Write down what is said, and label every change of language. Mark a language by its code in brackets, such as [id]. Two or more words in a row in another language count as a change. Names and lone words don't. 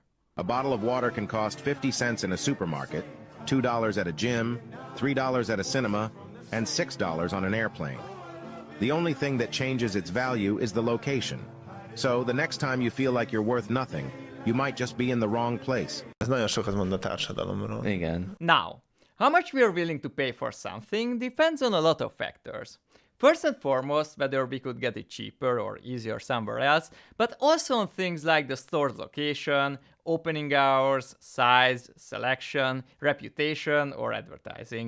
[en] A bottle of water can cost 50 cents in a supermarket, $2 at a gym, $3 at a cinema, and $6 on an airplane. The only thing that changes its value is the location. So the next time you feel like you're worth nothing, you might just be in the wrong place. [hu] Ez nagyon sokat mond a társadalomról. Igen. [en] Now, how much we are willing to pay for something depends on a lot of factors. First and foremost, whether we could get it cheaper or easier somewhere else, but also on things like the store's location, opening hours, size, selection, reputation, or advertising.